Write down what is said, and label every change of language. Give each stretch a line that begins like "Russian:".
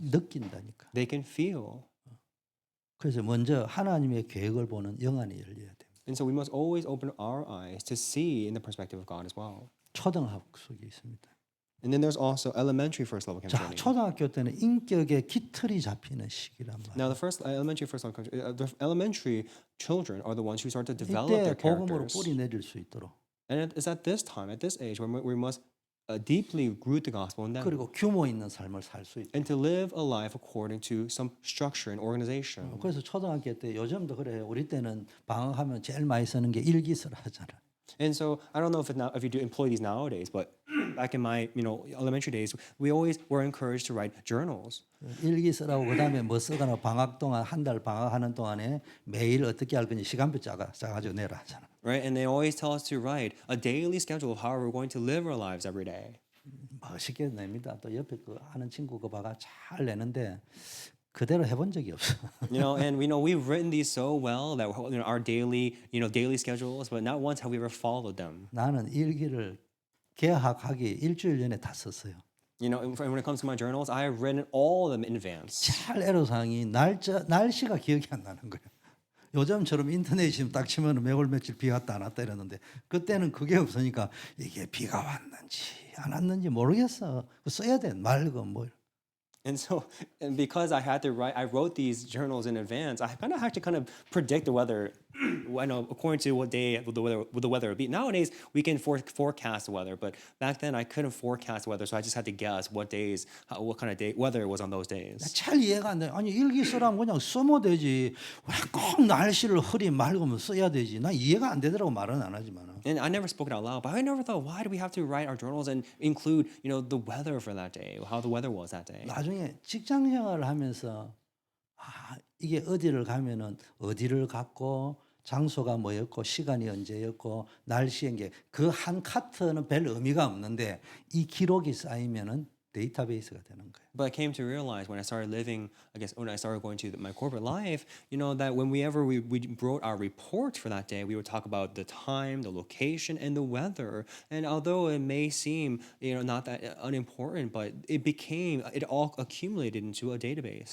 Korean: 느낀다니까.
English: They can feel.
Korean: 그래서 먼저 하나님의 계획을 보는 영안이 열려야 됩니다.
English: And so we must always open our eyes to see in the perspective of God as well.
Korean: 초등학속에 있습니다.
English: And then there's also elementary first level camp
Korean: 자,
English: training.
Korean: 초등학교 때는 인격의 기틀이 잡히는 시기란 말이에요.
English: Now the the elementary children are the ones who start to develop
Korean: 이때
English: their
Korean: 복음으로
English: characters.
Korean: 뿌리 내릴 수 있도록.
English: And it's at this time, at this age, when we must deeply root the gospel in them.
Korean: 그리고 규모 있는 삶을 살 수 있도록.
English: And to live a life according to some structure and organization.
Korean: 그래서 초등학교 때 요즘도 그래요. 우리 때는 방학하면 제일 많이 쓰는 게 일기서라 하잖아.
English: And so I don't know if you do employ these nowadays, but back in my elementary days, we always were encouraged to write journals.
Korean: 일기 쓰라고 그다음에 뭐 쓰거나 방학 동안 한 달 방학하는 동안에 매일 어떻게 할 건지 시간표 짜가지고 내라 하잖아.
English: Right? And they always tell us to write a daily schedule of how we're going to live our lives every day.
Korean: 멋있게 냅니다. 또 옆에 그 하는 친구 그 봐가 잘 내는데 그대로 해본 적이 없어.
English: And we've written these so well that our daily schedules, but not once have we ever followed them.
Korean: 나는 일기를 개학하기 일주일 전에 다 썼어요.
English: And when it comes to my journals, I have written all of them in advance.
Korean: 잘 애로사항이 날씨가 기억이 안 나는 거예요. 요즘처럼 인터넷이 딱 치면 매월 며칠 비 왔다 안 왔다 이러는데 그때는 그게 없으니까 이게 비가 왔는지 안 왔는지 모르겠어. 써야 돼. 맑어 뭐.
English: And because I wrote these journals in advance, I kind of had to kind of predict the weather, according to what day the weather would be. Nowadays, we can forecast the weather, but back then I couldn't forecast the weather, so I just had to guess what kind of weather it was on those days.
Korean: 잘 이해가 안 돼. 아니 일기 쓰라면 그냥 쓰면 되지. 왜 꼭 날씨를 흐리 맑으면 써야 되지. 나 이해가 안 되더라고 말은 안 하지만.
English: And I never spoke it out loud, but I never thought, why do we have to write our journals and include, the weather for that day, how the weather was that day?
Korean: 나중에 직장 생활을 하면서 이게 어디를 가면은 어디를 갔고 장소가 뭐였고 시간이 언제였고 날씨인 게 그 한 카트는 별 의미가 없는데 이 기록이 쌓이면은 데이터베이스가 되는 거예요.
English: But I came to realize when I started living, when I started going to my corporate life, that whenever we wrote our report for that day, we would talk about the time, the location, and the weather. And although it may seem, not that unimportant, but it all accumulated into a database.